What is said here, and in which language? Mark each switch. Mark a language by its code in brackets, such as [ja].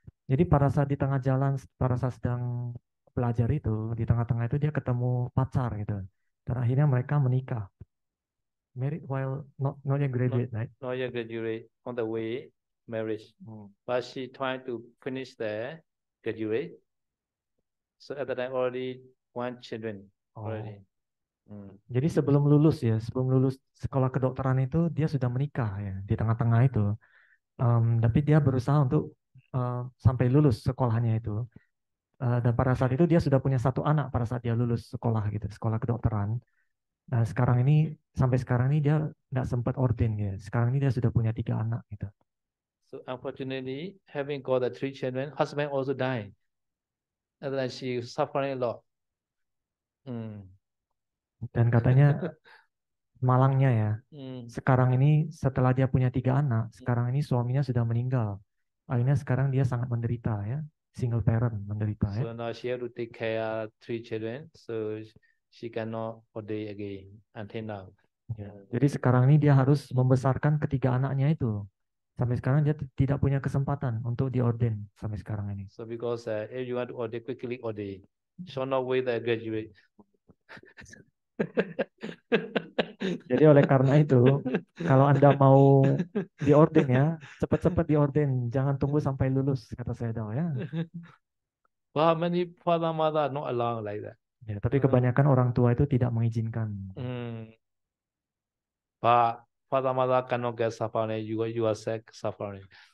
[id] Jadi pada saat di tengah jalan, pada saat sedang belajar itu, di tengah-tengah itu dia ketemu pacar gitu. Dan akhirnya mereka menikah. [en] Married while not yet graduate, right? Not yet graduate, on the way marriage. But she trying to finish the graduate. So at that time already 1 children already. [id] Jadi sebelum lulus sekolah kedokteran itu dia sudah menikah ya di tengah-tengah itu. Tapi dia berusaha untuk sampai lulus sekolahnya itu. Dan pada saat itu dia sudah punya 1 anak pada saat dia lulus sekolah gitu, sekolah kedokteran. Nah sampai sekarang ini dia nggak sempat ordin ya. Sekarang ini dia sudah punya 3 anak gitu. [en] So unfortunately, having got the 3 children, husband also died. And then she suffering a lot. [id] Dan katanya malangnya ya, sekarang ini setelah dia punya 3 anak, sekarang ini suaminya sudah meninggal. Akhirnya sekarang dia sangat menderita ya, [en] single parent [id] menderita ya. [en] So now she have to take care 3 children, so she cannot ordain again until now. [id] Ya, jadi sekarang ini dia harus membesarkan ketiga anaknya itu. Sampai sekarang dia tidak punya kesempatan untuk diorden sampai sekarang ini. [en] So because if you want to ordain, quickly ordain. Should not wait the graduate. [id] Jadi oleh karena itu, kalau Anda mau diorden ya, cepat-cepat diorden, jangan tunggu sampai lulus, kata saya tahu ya. [en] But many father mother not allowed like that. [id] Ya, tapi kebanyakan orang tua itu tidak mengizinkan. [en] But father mother cannot get suffering, you are suffering.